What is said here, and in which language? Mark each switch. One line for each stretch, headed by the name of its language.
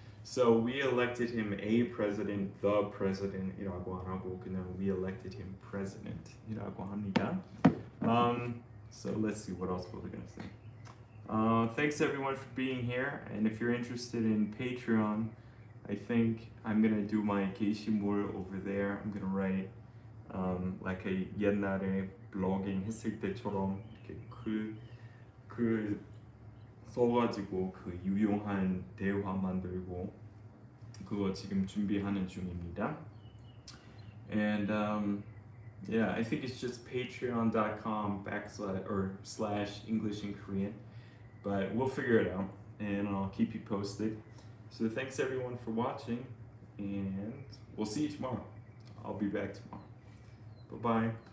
English: So we elected him a president, the president이라고 안 하고 그냥 we elected him president이라고 합니다. So let's see what else was I gonna say. Thanks everyone for being here. And if you're interested in Patreon, I think I'm gonna do my 게시물 over there.
Korean: I'm gonna write like a 옛날에 블로깅 했을 때처럼 이렇게 글 써가지고 그 유용한 대화 만들고 그거 지금 준비하는 중입니다.
English: And yeah, I think it's just patreon.com/English in Korean, but we'll figure it out and I'll keep you posted. So thanks everyone for watching, and we'll see you tomorrow. I'll be back tomorrow. Bye bye.